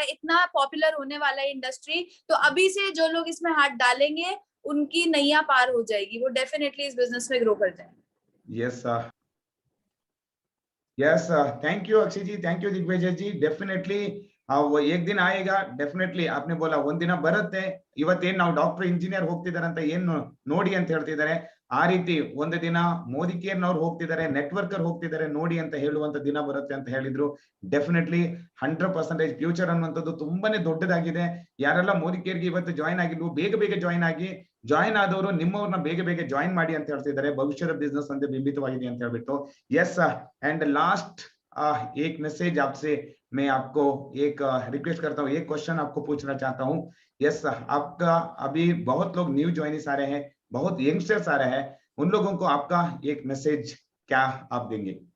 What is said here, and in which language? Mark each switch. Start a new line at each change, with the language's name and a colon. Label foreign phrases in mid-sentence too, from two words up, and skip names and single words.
Hindi: इतना पॉपुलर होने वाला है इंडस्ट्री, तो अभी से जो लोग इसमें हाथ डालेंगे उनकी नैया पार हो जाएगी, वो डेफिनेटली इस बिजनेस में ग्रो कर जाएंगे। यस,
English: thank you
Hindi: अक्षय जी,
English: thank you
Hindi: दिग्विजय जी। डेफिनेटली वो एक दिन आएगा, डेफिनेटली आपने बोला
Kannada: ಒಂದಿನ ಬರುತ್ತೆ, ಇವತ್ತೇನ್ ನಾವು
English: doctor engineer
Kannada: ಹೋಗ್ತಿದ್ದಾರೆ ಅಂತ ಏನು ನೋಡಿ ಅಂತ ಹೇಳ್ತಿದ್ದಾರೆ, ಆ ರೀತಿ ಒಂದು ದಿನ ಮೋದಿ ಕೇರ್ ನವರು ಹೋಗ್ತಿದ್ದಾರೆ, ನೆಟ್ವರ್ಕರ್ ಹೋಗ್ತಿದ್ದಾರೆ ನೋಡಿ ಅಂತ ಹೇಳುವಂತ ದಿನ ಬರುತ್ತೆ ಅಂತ ಹೇಳಿದ್ರು। ಡೆಫಿನೆಟ್ಲಿ 100% ಫ್ಯೂಚರ್ ಅನ್ನುವಂಥದ್ದು ತುಂಬಾನೇ ದೊಡ್ಡದಾಗಿದೆ। ಯಾರೆಲ್ಲ ಮೋದಿ ಕೇರ್ಗೆ ಇವತ್ತು ಜಾಯಿನ್ ಆಗಿಲ್ವೋ ಬೇಗ ಬೇಗ ಜಾಯಿನ್ ಆಗಿ, ಜಾಯಿನ್ ಆದವರು ನಿಮ್ಮವ್ರನ್ನ ಬೇಗ ಬೇಗ ಜಾಯಿನ್ ಮಾಡಿ ಅಂತ ಹೇಳ್ತಿದ್ದಾರೆ, ಭವಿಷ್ಯದ ಬಿಸ್ನೆಸ್ ಅಂತ ಬಿಂಬಿತವಾಗಿದೆ ಅಂತ ಹೇಳ್ಬಿಟ್ಟು। ಎಸ್,
English: and last
Hindi: एक मैसेज आपसे मैं आपको एक रिक्वेस्ट करता हूँ, एक क्वेश्चन आपको पूछना चाहता हूँ। यस, आपका अभी बहुत लोग
English: new joinees
Hindi: आ रहे हैं, बहुत यंगस्टर्स आ रहे हैं, उन लोगों को आपका एक मैसेज क्या आप देंगे?